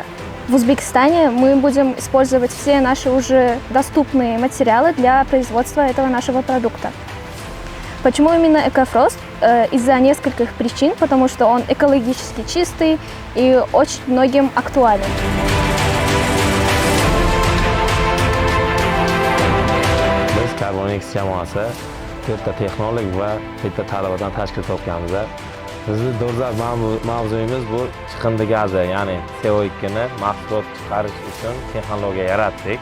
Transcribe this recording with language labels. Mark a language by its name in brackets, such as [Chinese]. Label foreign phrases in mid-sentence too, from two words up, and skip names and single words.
[Russian] В Узбекистане мы будем использовать все наши уже доступные материалы для производства этого нашего продукта. Почему именно Экофрост? Из-за нескольких причин, потому что он экологически чистый и очень многим актуален. [Uzbek] Biz Carbonix jamoasi to'rtta texnolog va bitta talabadan tashkil topganmiz. Bizni dolzarb mavzuyimiz bu chiqindi gazi, ya'ni CO2 ni mahsulot chiqarish uchun texnologiya yaratdik.